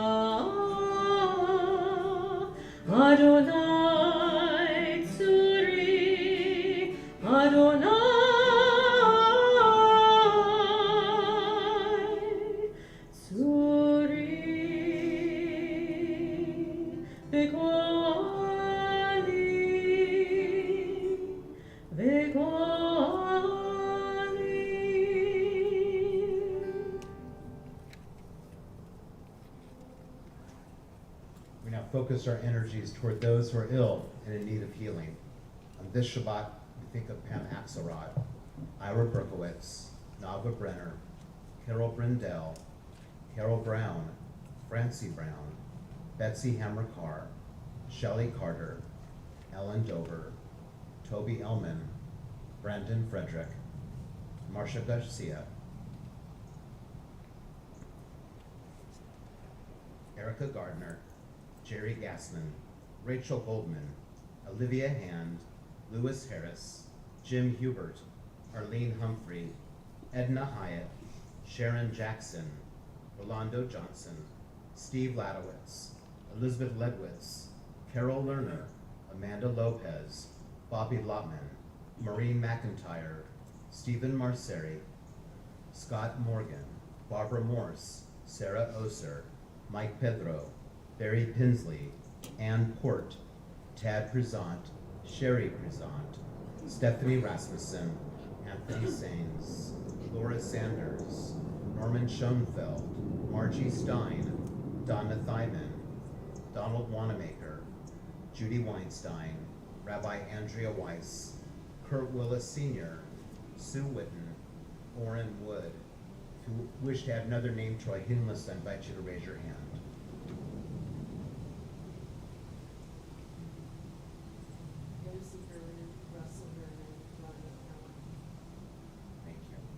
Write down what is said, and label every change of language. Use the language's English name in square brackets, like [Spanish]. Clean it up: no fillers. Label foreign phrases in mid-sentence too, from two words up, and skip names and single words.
[Hebrew] אדוני צורי, אדוני צורי, וגואלי, וגואלי. [English] We now focus our energies toward those who are ill and in need of healing. On this Shabbat, we think of Pam Axelrod, Ira Berkowitz, Nava Brenner, Carol Brindell, Carol Brown, Francie Brown, Betsy Hammer-Carr, Shelley Carter, Ellen Dover, Toby Ellman, Brandon Frederick, Marcia Garcia, Erica Gardner, Jerry Gassman, Rachel Goldman, Olivia Hand, Lewis Harris, Jim Hubert, Arlene Humphrey, Edna Hyatt, Sharon Jackson, Rolando Johnson, Steve Ladowitz, Elizabeth Ledwitz, Carol Lerner, Amanda Lopez, Bobby Lotman, Maureen McIntyre, Stephen Marceri, Scott Morgan, Barbara Morse, Sarah Oser, Mike Pedro, Barry Pinsley, Ann Port, Tad Prezant, Sherry Prezant, Stephanie Rasmussen, Anthony Sains, Laura Sanders, Norman Schoenfeld, Margie Stein, Donna Thyman, Donald Wanamaker, Judy Weinstein, Rabbi Andrea Weiss, Kurt Willis Sr., Sue Witten, Orrin Wood. If you wish to add another name to our healing list, I invite you to raise your hand. Thank you.